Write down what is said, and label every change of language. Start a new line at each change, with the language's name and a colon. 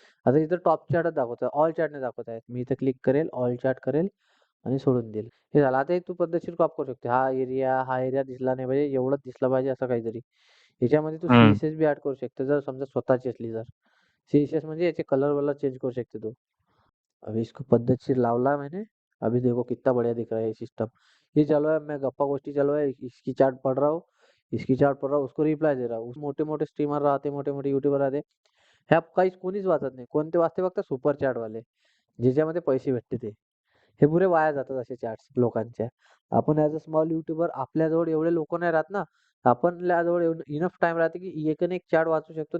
Marathi: आता इथं टॉप चॅटच दाखवत आहे. ऑल चॅट नाही दाखवत आहे. मी इथं क्लिक करेल, ऑल चॅट करेल आणि सोडून देईल. हे झालं. आता हे तू पद्धतशीर क्रॉप करू शकते. हा एरिया दिसला नाही पाहिजे, एवढंच दिसलं पाहिजे असं काहीतरी. याच्यामध्ये तू CSS बी ॲड करू शकते जर समजा स्वतःची असली तर. CSS म्हणजे याचे कलर चेंज करू शकते तू.
Hindi: अभी इसको
Marathi: पद्धतशीर लावला
Hindi: मैंने, अभी देखो कितना बढ़िया दिख रहा है ये सिस्टम. ये चालू है, मैं
Marathi: गप्पा गोष्टी
Hindi: चालू है, इसकी चैट पढ़ रहा हूँ, इसकी चैट पढ़ रहा हूँ, उसको रिप्लाय दे रहा हूँ.
Marathi: मोठे-मोठे स्ट्रीमर राहते, मोठे-मोठे युट्यूबर राहते. ह्या काहीच कोणीच वाचत नाही. कोणते वाचते फक्त सुपर चॅटवाले, ज्याच्यामध्ये पैसे भेटते ते. हे पुरे वाया जातात असे चॅट्स लोकांच्या. आपण ॲज अ स्मॉल युट्यूबर आपल्याजवळ एवढे लोकं नाही राहत ना. आपल्याजवळ इनफ टाईम राहते की एक ना एक चॅट वाचू शकतो.